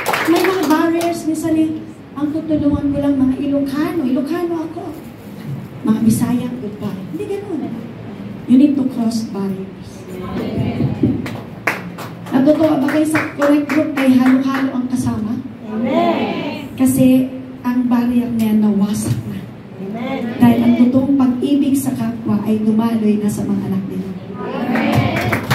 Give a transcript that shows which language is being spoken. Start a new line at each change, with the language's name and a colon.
Filipino: May mga barriers, minsan ang tutulungan ko lang mga Ilocano. Ilocano ako. Mga Bisaya, goodbye. Hindi ganun.
English: You need to cross barriers.
Filipino: Natutuwa ba kayo sa correct group kay halo-halo ang kasama? Amen. Kasi ang barrier niya nawasak na. Amen. Dahil ang totoong pag-ibig sa kapwa ay dumaloy na sa mga anak nila. Amen.